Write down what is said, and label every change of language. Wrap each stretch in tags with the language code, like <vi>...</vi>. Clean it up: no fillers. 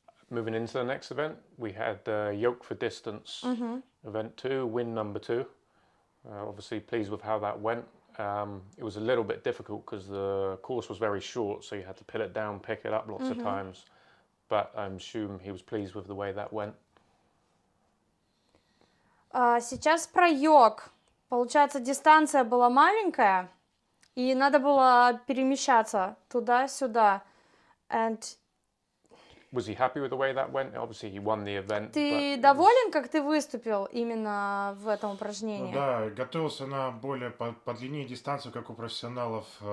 <en>Moving into the next event, we had yoke for distance, event 2, win number 2. Obviously pleased with how that went. It was a little bit difficult because the course was very short, so you had to put it down, pick it up lots of times. But I'm assuming he was pleased with the way that went.</en> <ru>Сейчас про йог. Получается, дистанция была маленькая, и надо было перемещаться туда-сюда.</ru> <en>And Was he happy with the way that went? Obviously, he won the event.</en> <ru>ты доволен, как ты выступил именно в этом упражнении? Ну да, готовился на более по длине дистанцию, как у профессионалов.</ru>